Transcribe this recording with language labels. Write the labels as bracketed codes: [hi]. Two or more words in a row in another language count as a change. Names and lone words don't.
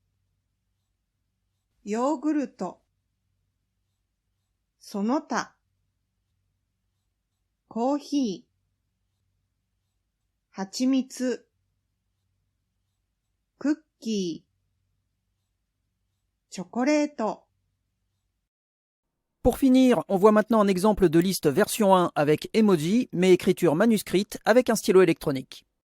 [ja] ヨーグルト、その他、コーヒー、蜂蜜、クッキー、チョコレート。 [fr] Pour finir, on voit maintenant un exemple de liste version 1 avec emoji, mais écriture manuscrite avec un stylo électronique.